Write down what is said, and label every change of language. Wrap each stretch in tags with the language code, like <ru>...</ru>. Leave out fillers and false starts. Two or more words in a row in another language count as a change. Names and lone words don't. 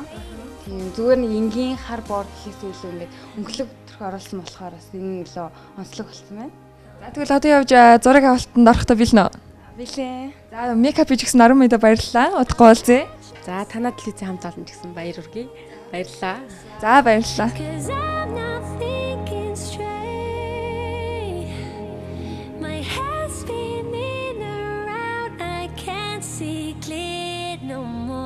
<mn>Тийм зүгээр нэг энгийн хар бор гэхээс илүү ингээд өнгөлөг төрх оруулсан болохоор бас энэ илүү онцлог болсон байна. За тэгвэл одоо явж зураг авалтанд орохдоо бэлнэ. Билээ. За мейкап хийж өгсөн 10 минут баярлалаа. Удахгүй болзээ. За танад телевизэн хамт олон гэсэн баяр хүргэе. Баярлалаа. За баярлалаа.</mn> <en>'Cause I'm not thinking straight. My head's spinning around. I can't see clear no more.</en>